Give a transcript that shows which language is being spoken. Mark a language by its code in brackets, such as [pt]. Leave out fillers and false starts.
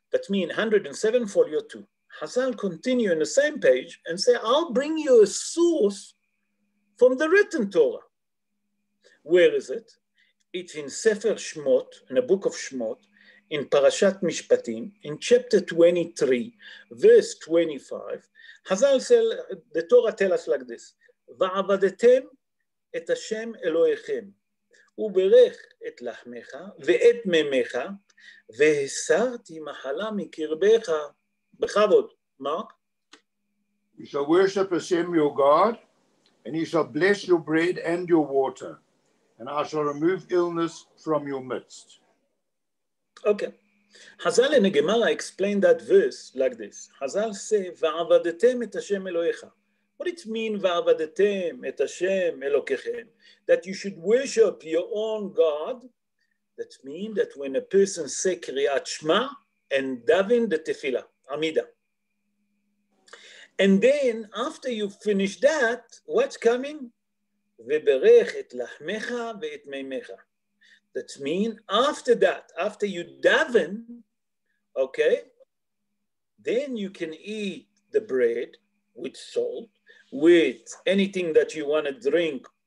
[en] That means 107, folio 2. Hazal continue in the same page and say, I'll bring you a source from the written Torah. Where is it? It's in Sefer Shmot, in the book of Shmot, in Parashat Mishpatim, in chapter 23, verse 25. Hazal said, the Torah tells us like this, [he] ועבדתם את השם אלוהיכם, וברך את לחמך ואת מימיך, והסרתי מחלה מקרבך. בכבוד, Mark. [en] You shall worship Hashem your God, and he shall bless your bread and your water, and I shall remove illness from your midst. Okay. Hazal in the Gemara explained that verse like this. Hazal say, [he] ועבדתם את השם אלוהיך. [en] What it means, [he] ועבדתם את השם אלוקיכם? [en] That you should worship your own God. That means that when a person say Kriyat Shema and daven the tefillah, Amida. And then after you finish that, what's coming? [he] וברך את לחמך ואת מימיך. [en] That means after that, after you daven, okay, then you can eat the bread with salt, with anything that you want to drink.